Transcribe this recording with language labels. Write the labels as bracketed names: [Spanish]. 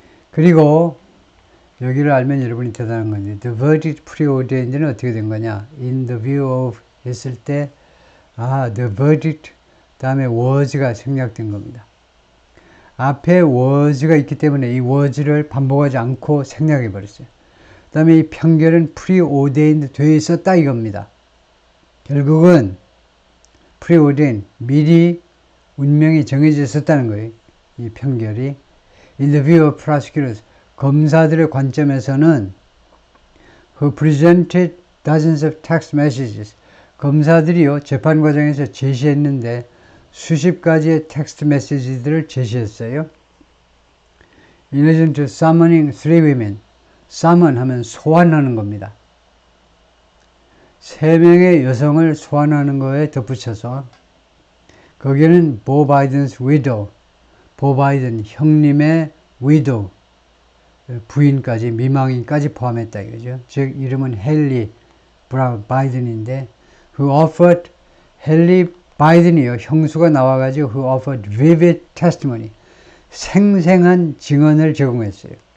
[Korean] 그리고 여기를 알면 여러분이 대단한 건데 [English] the verdict preordained [Korean] 는 어떻게 된 거냐? in the view of 했을 때 the verdict 다음에 was가 생략된 겁니다. 앞에 was가 있기 때문에 이 was를 반복하지 않고 생략해 버렸어요. 그 다음에 이 판결은 preordained 되어 있었다 이겁니다. 결국은 preordained 미리 운명이 정해져 있었다는 거예요. 이 판결이 [English] in the view of prosecutors [Korean] 검사들의 관점에서는 [English] who presented dozens of text messages [Korean] 검사들이요 재판 과정에서 제시했는데 수십 가지의 텍스트 메시지들을 제시했어요. [English] In addition to summoning three women summon [Korean] 하면 소환하는 겁니다. 3명의 여성을 소환하는 거에 덧붙여서 거기에는 보 바이든's widow 보 바이든 형님의 widow 부인까지 미망인까지 포함했다 이거죠. 즉 이름은 헨리 바이든인데 who offered 헨리 바이든이요 형수가 나와가지고 [English] who offered vivid testimony [Korean] 생생한 증언을 제공했어요.